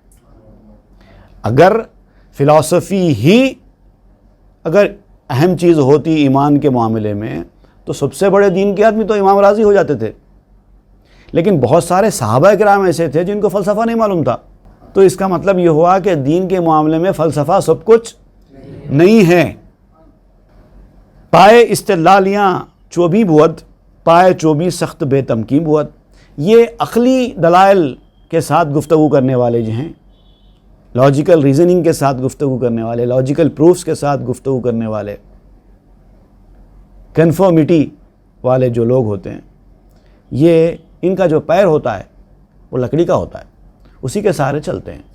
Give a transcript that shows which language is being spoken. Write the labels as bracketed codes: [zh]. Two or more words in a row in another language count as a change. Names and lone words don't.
[ur] اگر فلسفی ہی اگر اہم چیز ہوتی ایمان کے معاملے میں تو سب سے بڑے دین کے آدمی تو امام راضی ہو جاتے تھے. لیکن بہت سارے صحابہ کرام ایسے تھے جن کو فلسفہ نہیں معلوم تھا. تو اس کا مطلب یہ ہوا کہ دین کے معاملے میں فلسفہ سب کچھ نہیں ہے. [fa] پائے استدلالیاں چوبی بود، پائے چوبی سخت بے تمکین بود. [ur] یہ عقلی دلائل کے ساتھ گفتگو کرنے والے جو ہیں، [en] logical reasoning [ur] کے ساتھ گفتگو کرنے والے، [en] logical proofs [ur] کے ساتھ گفتگو کرنے والے، کنفرمیٹی والے جو لوگ ہوتے ہیں، یہ ان کا جو پیر ہوتا ہے وہ لکڑی کا ہوتا ہے، اسی کے سہارے چلتے ہیں.